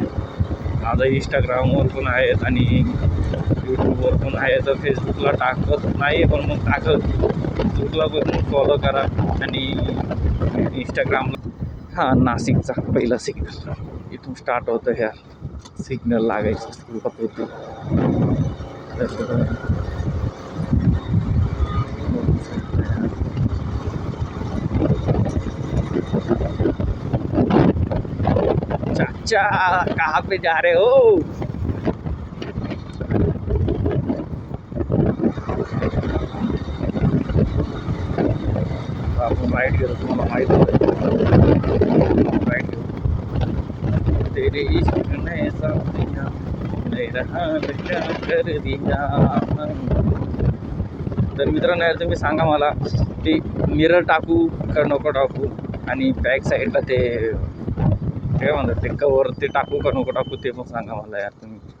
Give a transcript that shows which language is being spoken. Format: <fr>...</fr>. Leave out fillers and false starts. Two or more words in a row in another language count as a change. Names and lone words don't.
<mr>माझा इंस्टाग्रामवर पण आहेत आणि यूट्यूबवर पण आहे. तर फेसबुकला टाकत नाही पण मग टाकत, फेसबुकला पण फॉलो करा. आणि इंस्टाग्रामला हां, नाशिकचा पहिला सिग्नल इथून स्टार्ट होतं ह्या सिग्नल लागायची सुरुवात होती.</mr> <hi>चाचा कहाँ पे जा रहे हो?</hi> <mr>आपण राईट गेलो, तुम्हाला माहीत होतं राईट गेलो.</mr> <hi>तेरे इश्क ने साथिया मेरा हाल क्या कर दिया.</hi> <mr>तर मित्रांनो यार तुम्ही सांगा मला, ते मिरर टाकू का नको टाकू, आणि</mr> <en>back sideला</en> <mr>ते काय म्हणतात ते कवर ते टाकू का नको टाकू ते पण सांगा मला यार तुम्ही.</mr>